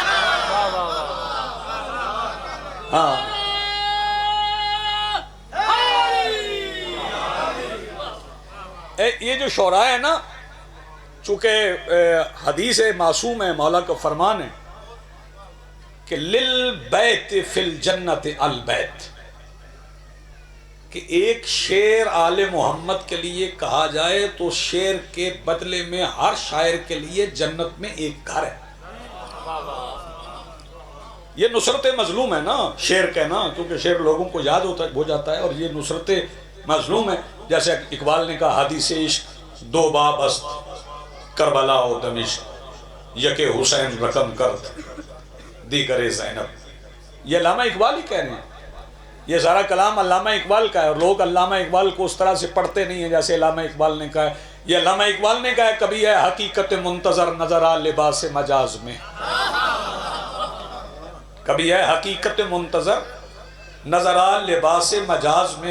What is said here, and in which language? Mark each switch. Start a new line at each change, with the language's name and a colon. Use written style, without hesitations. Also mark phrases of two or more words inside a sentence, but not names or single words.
Urdu: ہاں یہ جو شعراء ہے نا، چونکہ حدیث معصوم ہے، مولا کا فرمان ہے کہ
Arabic: للبیت فی الجنت البیت،
Urdu: کہ ایک شعر آل محمد کے لیے کہا جائے تو شعر کے بدلے میں ہر شاعر کے لیے جنت میں ایک گھر ہے۔ یہ نصرت مظلوم ہے نا شعر کہنا، کیونکہ شعر لوگوں کو یاد ہو جاتا ہے، اور یہ نصرت مظلوم ہے۔ جیسے اقبال نے کہا
Persian: حدیث عشق دو باب است کربلا و دمشق، یک حسین رقم کرد دیگر زینب۔
Urdu: یہ علامہ اقبال ہی کہہ رہے ہیں، یہ سارا کلام علامہ اقبال کا ہے، اور لوگ علامہ اقبال کو اس طرح سے پڑھتے نہیں ہیں جیسے علامہ اقبال نے کہا ہے۔ یہ علامہ اقبال نے کہا ہے کبھی ہے حقیقت منتظر نظر آ لباس مجاز میں، کبھی ہے حقیقت منتظر نظر آ لباس مجاز میں۔